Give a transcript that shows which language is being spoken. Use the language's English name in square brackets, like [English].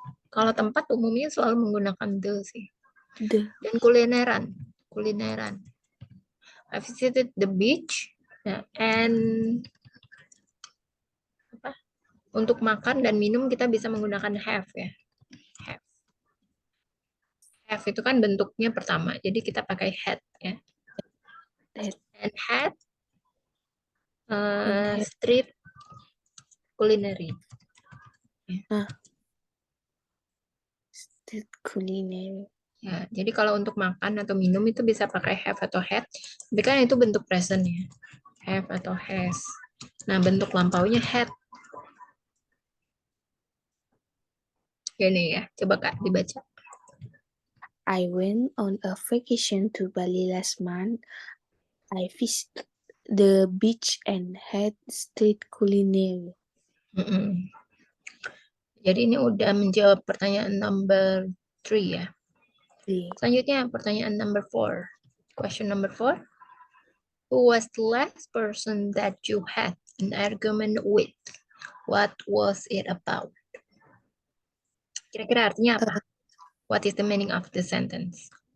[Indonesian] Kalau tempat umumnya selalu menggunakan the sih. Dan kulineran. [English] I visited the beach. Ya, and apa? [Indonesian] Untuk makan dan minum kita bisa menggunakan have ya. Have itu kan bentuknya pertama. Jadi kita pakai had ya. [English] And had street culinary. Street culinary. [Indonesian] Ya, jadi kalau untuk makan atau minum itu bisa pakai have atau had. Tapi kan itu bentuk present ya. Have atau has. Nah, bentuk lampaunya had. Gini ya, coba Kak dibaca. [English] I went on a vacation to Bali last month. I visited the beach and had street culinary. [Indonesian] Jadi ini udah menjawab pertanyaan number 3 ya. Selanjutnya pertanyaan [English] number 4. Question number 4. Who was the last person that you had an argument with? What was it about? [Indonesian] Kira-kira artinya apa? [English] What is the meaning of the sentence?